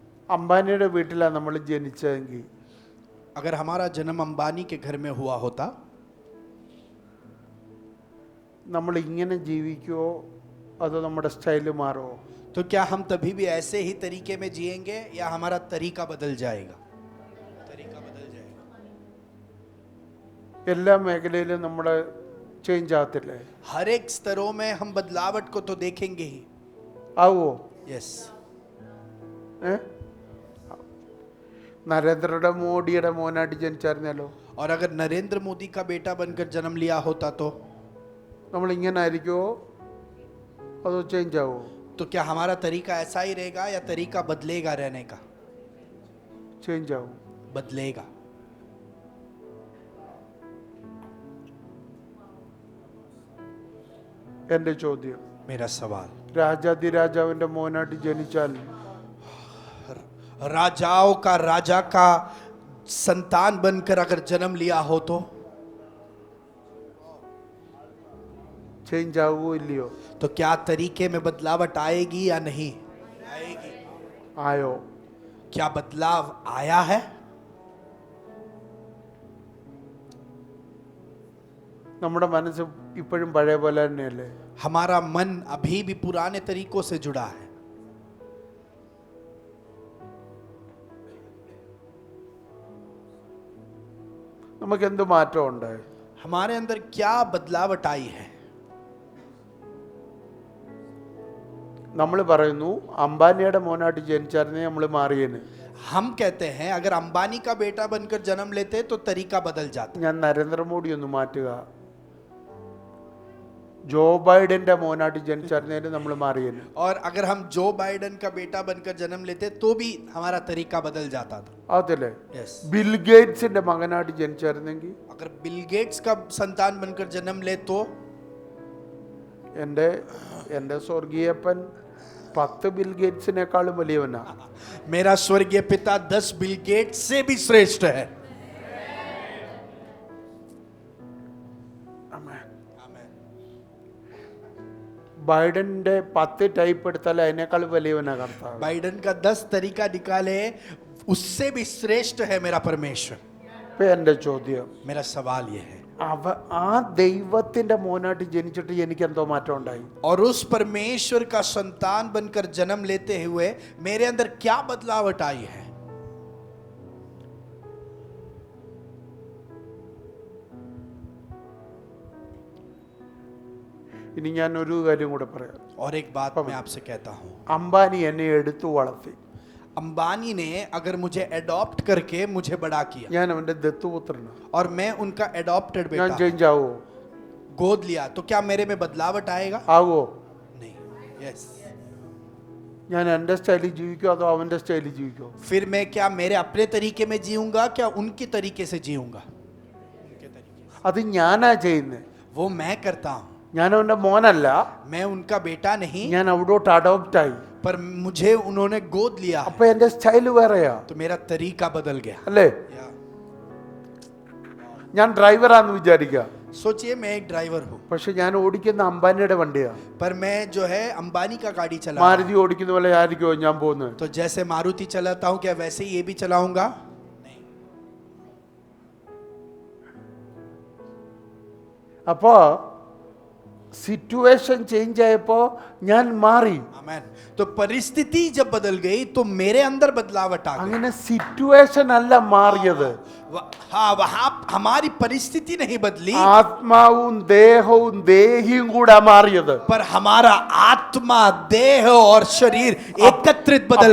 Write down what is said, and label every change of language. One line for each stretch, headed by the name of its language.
Malayalam: അംബാനിയുടെ വീട്ടിലാണ് നമ്മൾ ജനിച്ചതെങ്കിൽ,
Hindi: अगर हमारा जन्म अंबानी के घर में हुआ होता,
Malayalam: നമ്മൾ ഇങ്ങനെ ജീവിക്കുമോ അതോ നമ്മുടെ സ്റ്റൈല് മാറുമോ?
Hindi: तो क्या हम तभी भी ऐसे ही तरीके में जिएंगे या हमारा तरीका बदल जाएगा? तरीका बदल जाएगा.
Malayalam: എല്ലാ മേഖലയിലും നമ്മൾ ചേഞ്ച് ആകത്തില്ലേ?
Hindi: हर एक स्तरों में हम बदलावट को तो देखेंगे ही.
Malayalam: ആവോ?
English: Yes.
Malayalam: നരേന്ദ്ര മോഡിയുടെ മോനായിട്ട് ജനിച്ചായിരുന്നല്ലോ,
Hindi: और अगर नरेंद्र मोदी का बेटा बनकर जन्म लिया होता तो
Malayalam: നമ്മൾ ഇങ്ങനെ ആയിരിക്കുമോ അതോ ചേഞ്ച് ആവോ?
Hindi: क्या हमारा तरीका ऐसा ही रहेगा या तरीका बदलेगा? रहने का
Malayalam: ചേഞ്ച് ആവും.
Hindi: बदलेगा.
Malayalam: എന്റെ ചോദ്യം,
Hindi: मेरा सवाल,
Malayalam: രാജാതിരാജാവിന്റെ മോനായിട്ട് ജനിച്ചാൽ
Hindi: राजाओं का राजा का संतान बनकर अगर जन्म लिया हो तो
Malayalam: ചേഞ്ച് ആവുമോ ഇല്ലയോ?
Hindi: क्या तरीके में बदलावट आएगी या नहीं आएगी?
Malayalam: ആയോ?
Hindi: क्या बदलाव आया है?
Malayalam: നമ്മുടെ മനസ്സ് ഇപ്പോഴും പഴയ പോലെ തന്നെയല്ലേ?
Hindi: हमारा मन अभी भी पुराने तरीकों से जुड़ा है.
Malayalam: നമുക്ക് എന്ത് മാറ്റം ഉണ്ടായി?
Hindi: हमारे अंदर क्या बदलावट आई है?
Malayalam: നമ്മൾ പറയുന്നു അംബാനിയുടെ മോനായിട്ട് ജനിച്ചായിരുന്നേ നമ്മൾ മാറിയേന്.
Hindi: हम कहते हैं अगर अंबानी का बेटा बनकर जन्म लेते तो तरीका बदल जाता.
Malayalam: ഞാൻ നരേന്ദ്രമോദി ഒന്ന് മാറ്റുക, ജോ ബൈഡന്റെ മോനായിട്ട് ജനിച്ചായിരുന്നേലും നമ്മൾ മാറിയേനെ.
Hindi: और अगर हम जो बाइडन का बेटा बनकर जन्म लेते तो भी हमारा तरीका बदल जाता था.
Malayalam: അതല്ലേ?
English: Yes.
Malayalam: ബിൽ ഗേറ്റ്സിന്റെ മകനായിട്ട് ജനിച്ചായിരുന്നെങ്കിൽ
Hindi: अगर बिल गेट्स का संतान बनकर जन्म ले तो
Malayalam: എൻ്റെ സ്വർഗീയപ്പൻ 10 ബിൽ ഗേറ്റ്സിനേക്കാളും വലിയവനാ.
Hindi: मेरा स्वर्गीय पिता 10 बिल गेट्स से भी श्रेष्ठ है.
Malayalam: ബൈഡന്റെ 10 ടൈപ്പ് എടുത്താൽ അതിനേക്കാൾ വലിയവനാ കർത്താവ്.
Hindi: बाइडन का 10 तरीका निकाले उससे भी श्रेष्ठ है मेरा परमेश्वर.
Malayalam: ഇപ്പൊ എൻ്റെ ചോദ്യം,
Hindi: मेरा सवाल ये है,
Malayalam: ആ ദൈവത്തിന്റെ മോനായിട്ട് ജനിച്ചിട്ട് എനിക്ക് എന്തോ മാറ്റം ഉണ്ടായി?
Hindi: और उस परमेश्वर का संतान बनकर जन्म लेते हुए मेरे अंदर क्या बदलावट आई है?
Malayalam: ഇനി ഞാൻ ഒരു കാര്യം കൂടെ പറയാം.
Hindi: और एक बात मैं आपसे कहता हूं,
Malayalam: അംബാനി എന്നെ എടുത്തു വളർത്തി.
Hindi: अंबानी ने अगर मुझे एडॉप्ट करके मुझे बड़ा किया
Malayalam: ഞാൻ അവന്റെ ദത്തുപുത്രനാണ്.
Hindi: और मैं उनका एडॉप्टेड
Malayalam: ഞാൻ
Hindi: बेटा
Malayalam: ചേഞ്ച് ആവോ?
Hindi: गोद लिया तो क्या मेरे में बदलावट आएगा?
Malayalam: ആവോ?
Hindi: नहीं. यस.
Malayalam: ഞാൻ എൻ്റെ സ്റ്റൈലിൽ ജീവിക്കോ അതോ അവന്റെ സ്റ്റൈലിൽ ജീവിക്കോ?
Hindi: फिर मैं क्या मेरे अपने तरीके में जीऊंगा, क्या उनके तरीके से जीऊंगा? उनके तरीके से.
Malayalam: അത് ഞാനാ ചെയ്യുന്നത്.
Hindi: वो मैं करता हूं.
Malayalam: ഞാൻ അവന്റെ മോനല്ല,
Hindi: मैं उनका बेटा नहीं,
Malayalam: ഞാൻ അവിടോട്ട് അഡോപ്റ്റ് ആയി.
Hindi: पर मुझे उन्होंने गोद लिया है,
Malayalam: അപ്പൊ എന്റെ സ്റ്റൈല് വേറെയാ,
Hindi: तो मेरा तरीका बदल गया.
Malayalam: അല്ലേ? ഞാൻ ഡ്രൈവറാന്ന് വിചാരിക്കുക,
Hindi: सोचिए मैं एक ड्राइवर हूँ,
Malayalam: പക്ഷെ ഞാൻ ഓടിക്കുന്ന അംബാനിയുടെ വണ്ടിയാ.
Hindi: पर मैं जो है अंबानी का गाड़ी चला रहा
Malayalam: മാരുതി ഓടിക്കുന്ന പോലെ ആയിരിക്കുമോ ഞാൻ പോകുന്നത്?
Hindi: हूं. तो जैसे मारुति चलाता हूँ क्या वैसे ही ये भी चलाऊंगा?
Malayalam: അപ്പോ സിറ്റുവേഷൻ ചേഞ്ച് ആയപ്പോ ഞാൻ മാറി.
Hindi: आमेन. तो परिस्थिति जब बदल गई तो मेरे अंदर बदलावट आ गई.
Malayalam: അങ്ങനെ സിറ്റുവേഷൻ അല്ല മാറിയത്,
Hindi: हाँ, वहां हमारी परिस्थिति नहीं बदली,
Malayalam: ആത്മാവും ദേഹവും ദേഹിയും കൂടെ മാറിയത്.
Hindi: पर हमारा आत्मा, देह और शरीर एकत्रित बदल